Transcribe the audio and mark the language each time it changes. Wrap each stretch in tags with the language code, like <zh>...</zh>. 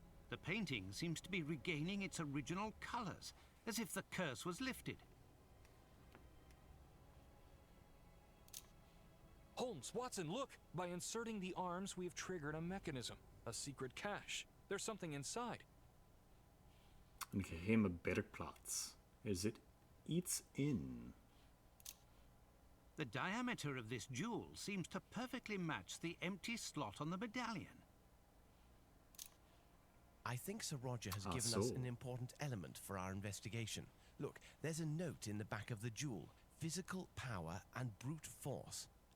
<en>The painting seems to be regaining its original colors, as if the curse was lifted. Holmes, Watson, look! By inserting the arms, we have triggered a mechanism. A secret cache. There's something inside.</en> <nl>Een geheime bergplaats. Er zit iets in.</nl> <en>The diameter of this jewel seems to perfectly match the empty slot on the medallion. I think Sir Roger has given us an important element for our investigation. Look, there's a note in the back of the jewel. Physical power and brute force.</en>